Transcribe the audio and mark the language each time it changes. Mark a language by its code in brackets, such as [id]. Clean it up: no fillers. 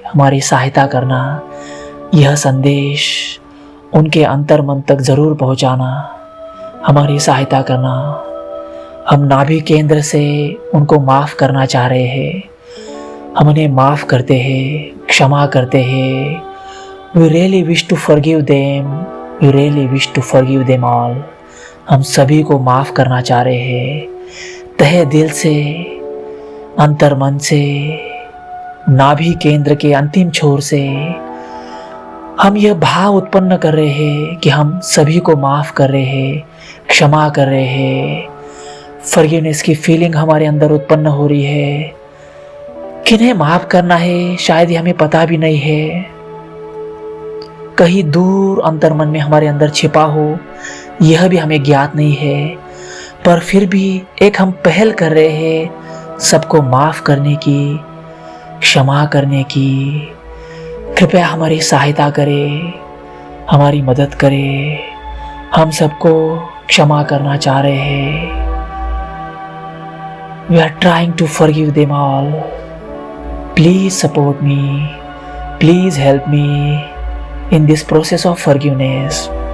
[hi] हमारी सहायता करना, यह संदेश उनके अंतर मन तक ज़रूर पहुंचाना, हमारी सहायता करना। हम नाभि केंद्र से उनको माफ़ करना चाह रहे हैं। हम उन्हें माफ़ करते हैं, क्षमा करते हैं। [en] We really wish to forgive them. We really wish to forgive them all. [hi] हम सभी को माफ़ करना चाह रहे हैं, तहे दिल से, अंतर मन से, नाभि केंद्र के अंतिम छोर से हम यह भाव उत्पन्न कर रहे हैं कि हम सभी को माफ़ कर रहे हैं, क्षमा कर रहे हैं। फॉरगिवनेस की फीलिंग हमारे अंदर उत्पन्न हो रही है। किन्हें माफ़ करना है शायद ये हमें पता भी नहीं है, कहीं दूर अंतर्मन में हमारे अंदर छिपा हो, यह भी हमें ज्ञात नहीं है। पर फिर भी एक हम पहल कर रहे हैं सबको माफ़ करने की, क्षमा करने की। कृपया हमारी सहायता करें, हमारी मदद करें। हम सबको क्षमा करना चाह रहे हैं। [en] We are trying to forgive them all. Please support me. Please help me in this process of forgiveness.